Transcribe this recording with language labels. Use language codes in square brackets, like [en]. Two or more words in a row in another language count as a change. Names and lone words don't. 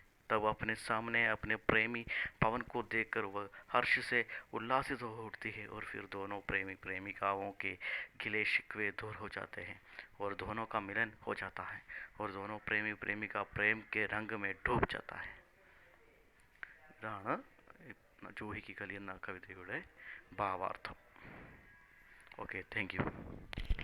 [hi] तब अपने सामने अपने प्रेमी पवन को देखकर वह हर्ष से उल्लासित हो उठती है और फिर दोनों प्रेमी प्रेमिकाओं के गिले शिकवे दूर हो जाते हैं और दोनों का मिलन हो जाता है और दोनों प्रेमी प्रेमिका प्रेम के रंग में डूब जाता है. [ml] ഇതാണ് ജൂഹി കി കലി എന്ന കവിതയുടെ ഭാവാർത്ഥം. [en] okay, thank you.